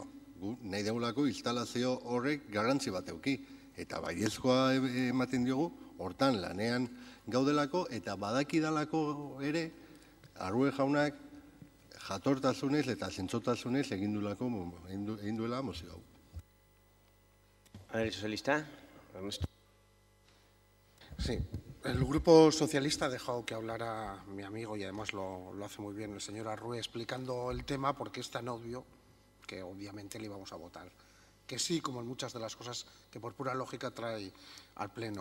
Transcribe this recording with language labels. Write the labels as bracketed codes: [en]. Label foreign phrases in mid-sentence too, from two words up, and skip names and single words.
[eu] Nahi deulako instalazio horrek garrantzi bat euki. Eta baiezkoa ematen diogu, hortan lanean gaudelako, eta badakidalako ere, Arrue jaunak jatortasunez eta zentzotasunez egin duela mozio hau. [es] ¿El socialista? Sí. El Grupo Socialista ha dejado que hablara mi amigo y además lo hace muy bien el señor Arrue explicando el tema porque es tan obvio que obviamente le íbamos a votar que sí, como en muchas de las cosas que por pura lógica trae al Pleno.